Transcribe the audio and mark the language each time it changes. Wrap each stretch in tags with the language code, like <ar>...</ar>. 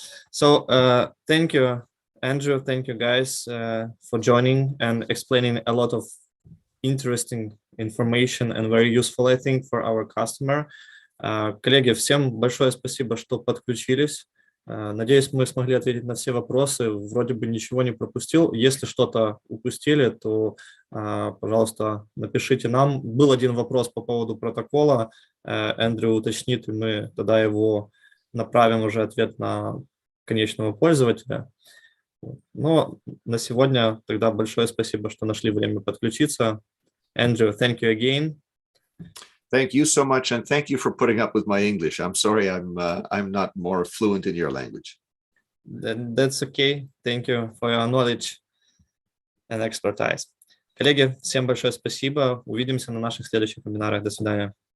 <en>So thank you, Andrew. Thank you, guys, for joining and explaining a lot of interesting information and very useful, I think, for our customer.</en> <ru>Коллеги, всем большое спасибо, что подключились. Надеюсь, мы смогли ответить на все вопросы. Вроде бы ничего не пропустил. Если что-то упустили, то, пожалуйста, напишите нам. Был один вопрос по поводу протокола. Эндрю уточнит, и мы тогда его направим уже ответ на конечного пользователя. Но на сегодня тогда большое спасибо, что нашли время подключиться.</ru> <en>Andrew, thank you again. Thank you so much, and thank you for putting up with my English. I'm sorry I'm not more fluent in your language. That's okay. Thank you for your knowledge and expertise.</en> <ru>Коллеги, всем большое спасибо. Увидимся на наших следующих вебинарах. До свидания.</ru>